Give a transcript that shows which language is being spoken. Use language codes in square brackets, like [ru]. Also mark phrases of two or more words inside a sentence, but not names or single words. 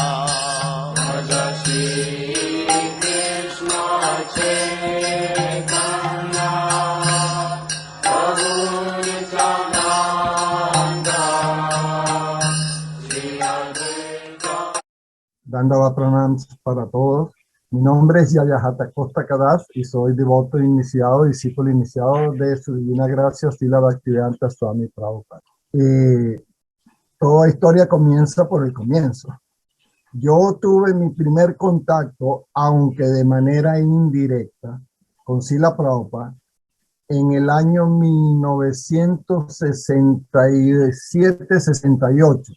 [sa] श्री कृष्ण चैतन्य प्रभु नित्यानन्द श्री अद्वैत. [es] Dandava pranams para todos. Mi nombre es Yayahata Costa Kadas y soy devoto iniciado, discípulo iniciado de su Divina Gracia Srila Bhaktivedanta Swami Prabhupada. Toda historia comienza por el comienzo. Yo tuve mi primer contacto, aunque de manera indirecta, con Srila Prabhupada en el año 1967-68.